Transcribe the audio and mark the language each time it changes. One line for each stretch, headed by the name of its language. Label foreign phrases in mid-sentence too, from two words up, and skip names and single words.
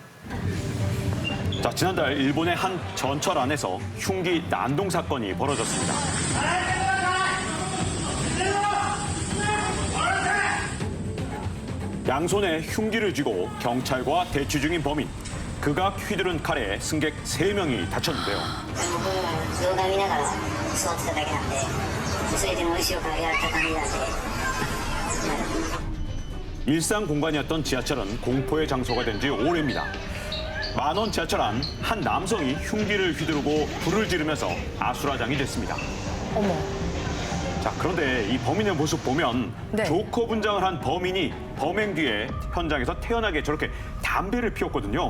Korean: 자, 지난달 일본의 한 전철 안에서 흉기 난동 사건이 벌어졌습니다. 양손에 흉기를 쥐고 경찰과 대치 중인 범인. 극악 휘두른 칼에 승객 3명이 다쳤는데요.
Japanese: 動画見ながら座ってただけなんで、それでも後ろからやられた感じなんで。
Korean: 일상 공간이었던 지하철은 공포의 장소가 된 지 오래입니다. 만원 지하철 안 한 남성이 흉기를 휘두르고 불을 지르면서 아수라장이 됐습니다. 어머. 자, 그런데 이 범인의 모습 보면 네. 조커 분장을 한 범인이 범행 뒤에 현장에서 태연하게 저렇게 담배를 피웠거든요.